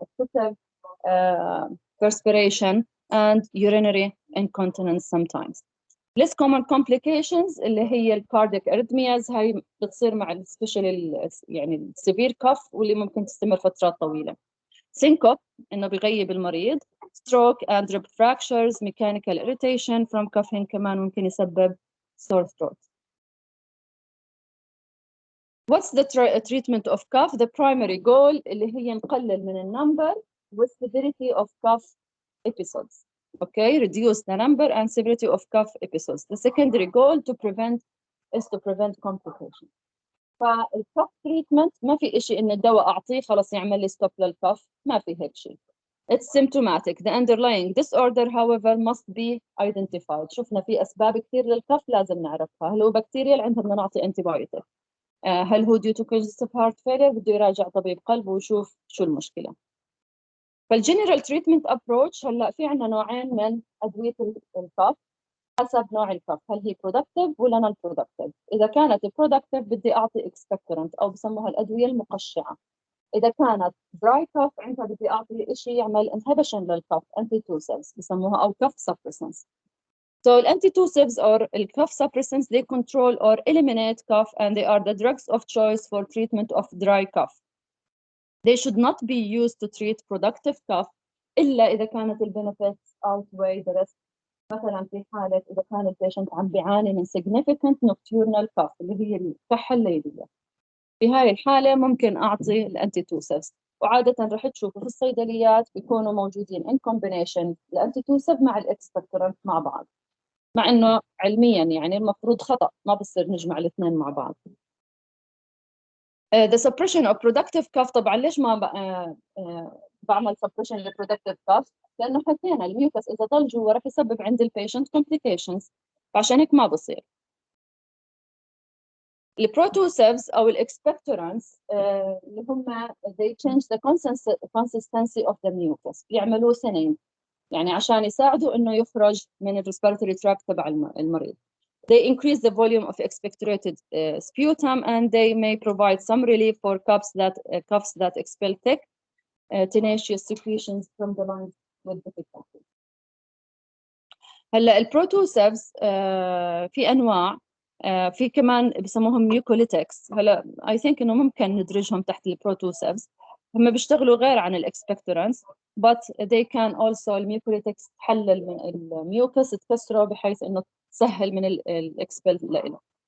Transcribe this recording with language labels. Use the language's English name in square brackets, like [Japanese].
[English] excessive perspiration and urinary incontinence sometimes. less common complications [Arabic] اللي هي الكاردياك arrhythmias، هاي بتصير مع السبيشال يعني السيفير كف واللي ممكن تستمر فترات طويلة. syncope إنه بيغيب المريض. [English] stroke and rib fractures. mechanical irritation from coughing [Arabic] كمان ممكن يسبب [English] sore throat. What's the treatment of cough? The primary goal [Arabic] اللي هي نقلل من النمبر والseverity [English] of cough episodes. Okay, reduce the number and severity of cough episodes. The secondary goal is to prevent complications. [Arabic] فالكف treatment ما في إشي إن الدواء أعطيه خلاص يعمل لي stop للكف، ما في هيك شيء. [English] It's symptomatic. The underlying disorder, however, must be identified. [Arabic] شفنا في أسباب كثير للكف لازم نعرفها. هل هو بكتيريال عندنا بدنا نعطي antibiotic. هل هو [English] due to congestive heart failure [Arabic] بده يراجع طبيب قلب ويشوف شو المشكلة. فالجنرال تريتمنت ابروتش هلا في عندنا نوعين من ادويه الكف حسب نوع الكف، هل هي برودكتيف ولا نون برودكتيف. اذا كانت برودكتيف بدي اعطي اكسبكتورنت او بسموها الادويه المقشعه. اذا كانت دراي كف عندها بدي اعطي شيء يعمل انهبيشن للكف، antitussives بسموها او كف suppressants. [English] So antitussives or cough suppressants they control or eliminate cough and they are the drugs of choice for treatment of dry cough. They should not be used to treat productive cough [Arabic] إلا إذا كانت [English] benefits outweigh the risk. [Arabic] مثلا في حالة إذا كان البيشنت عم بيعاني من [English] significant nocturnal cough [Arabic] اللي هي الكحة الليلية، في هاي الحالة ممكن أعطي الأنتيتوسيفز، وعادة رح تشوفوا في الصيدليات بيكونوا موجودين [English] in combination [Arabic] الأنتيتوسيف مع الإكسبكتورنت مع بعض، مع إنه علميا يعني المفروض خطأ، ما بصير نجمع الاثنين مع بعض. [English] The suppression of productive cough. [Arabic] طبعا ليش ما بعمل suppression للproductive cough؟ لأنه حكينا الميوكس إذا ضل جوا رح يسبب عند البيشنت complications، فعشان هيك ما بصير. البروتوسيفز أو الإكسبكتورانتس اللي هم [English] they change the consistency of the mucus، [Arabic] بيعملوا سنين يعني عشان يساعدوا إنه يخرج من respiratory tract تبع المريض. [English] They increase the volume of expectorated sputum and they may provide some relief for coughs that expel thick, tenacious secretions from the lungs with difficulty. [Arabic] هلا البروتوسيفز في انواع، في كمان بسموهم ميوكوليتكس. هلا [English] I think [Arabic] انه ممكن ندرجهم تحت البروتوسيفز، هم بيشتغلوا غير عن الاكسبكتورانس [English] but they can also [Arabic] الميوكوليتكس تحلل من الميوكس تكسره بحيث انه تسهل من الاكسبل له.